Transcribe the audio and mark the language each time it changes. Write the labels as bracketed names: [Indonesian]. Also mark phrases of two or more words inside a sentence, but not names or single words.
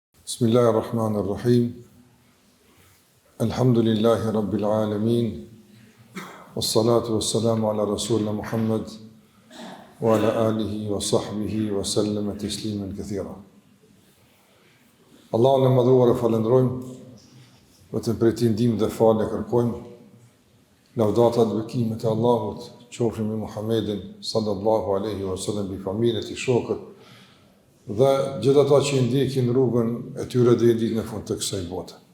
[Arabic] بسم الله الرحمن الرحيم الحمد لله رب العالمين. والصلاة والسلام على رسولنا محمد وعلى آله وصحبه وسلم تسليما كثيرا. [Albanian] Allahun e madhruar e falendrojmë, vetëm prej tij ndihmë dhe falë kërkojmë. Lavdata dhe bekimet e Allahut qofshin me Muhammedin [Arabic] صلى الله عليه وسلم, [Albanian] bi familjet e shokët dhe gjithë ata që i ndjekin rrugën e tyre deri në ditën e fundit të kësaj bote.